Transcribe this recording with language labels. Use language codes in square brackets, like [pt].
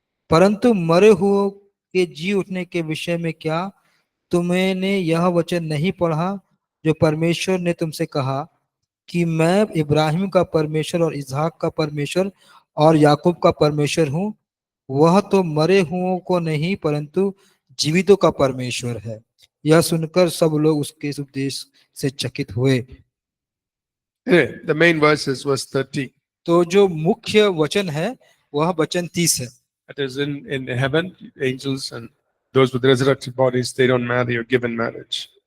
[hi] परंतु मरे हुओं के जी उठने के विषय में क्या तुमने यह वचन नहीं पढ़ा जो परमेश्वर ने तुमसे कहा कि मैं इब्राहिम का परमेश्वर और इसहाक का परमेश्वर और याकूब का परमेश्वर हूँ? वह तो मरे हुओं को नहीं परंतु जीवितों का परमेश्वर है। यह सुनकर सब लोग उसके उपदेश से चकित हुए। [en] Anyway, the main verse is verse 30. [hi] तो जो मुख्य वचन है वह वचन 30 है। [en] It is in heaven, angels and those with resurrected bodies, they don't marry or give in marriage.